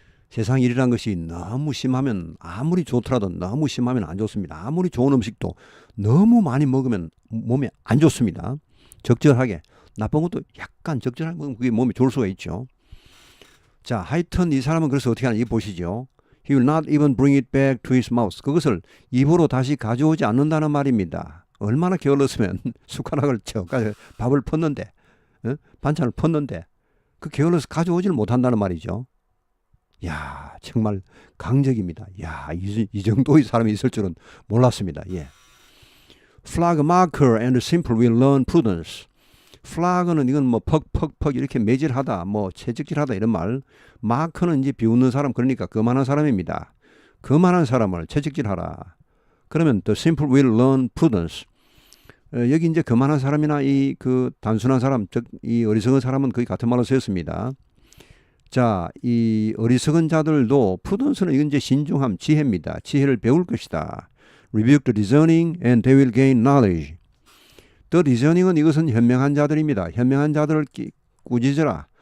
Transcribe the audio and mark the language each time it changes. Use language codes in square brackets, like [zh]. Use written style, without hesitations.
[ko] 세상 일이란 것이 너무 심하면 아무리 좋더라도 너무 심하면 안 좋습니다. 아무리 좋은 음식도 너무 많이 먹으면 몸에 안 좋습니다. 적절하게. 나쁜 것도 약간 적절하게 먹으면 그게 몸에 좋을 수가 있죠. 자, 하여튼 이 사람은 그래서 어떻게 하는지 보시죠. [en] He will not even bring it back to his mouth. [ko] 그것을 입으로 다시 가져오지 않는다는 말입니다. 얼마나 게을렀으면 숟가락을 쳐가지고 밥을 펐는데 반찬을 펐는데 그 게을러서 가져오지를 못한다는 말이죠. 야, 정말 강적입니다. 야, 이 정도의 사람이 있을 줄은 몰랐습니다. [en] Flag marker and simple will learn prudence. [ko] flag는 이건 뭐 퍽 이렇게 매질하다, 뭐 채찍질하다 이런 말. 마크는 이제 비웃는 사람, 그러니까 거만한 사람입니다. 거만한 사람을 채찍질하라. 그러면 [en] the simple will learn prudence. [ko] 여기 이제 거만한 사람이나 이 그 단순한 사람, 즉 이 어리석은 사람은 거의 같은 말로 쓰였습니다. 자, 이 어리석은 자들도 프루던스는 이건 이제 신중함, 지혜입니다. 지혜를 배울 것이다. [en] Rebuke the discerning and they will gain knowledge. The discerning [ko] 은 이것은 현명한 자들입니다. 현명한 자들을 꾸짖으라.